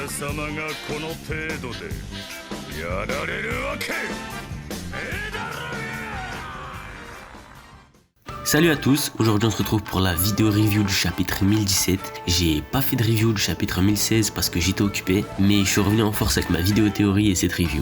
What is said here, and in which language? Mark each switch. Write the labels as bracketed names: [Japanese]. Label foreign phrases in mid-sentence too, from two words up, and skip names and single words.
[Japanese] 様がこの程度でやられるわけねえだろう。 [French] Salut à tous, aujourd'hui on se retrouve pour la vidéo review du chapitre 1017. J'ai pas fait de review du chapitre 1016 parce que j'étais occupé, mais je suis revenu en force avec ma vidéo théorie et cette review.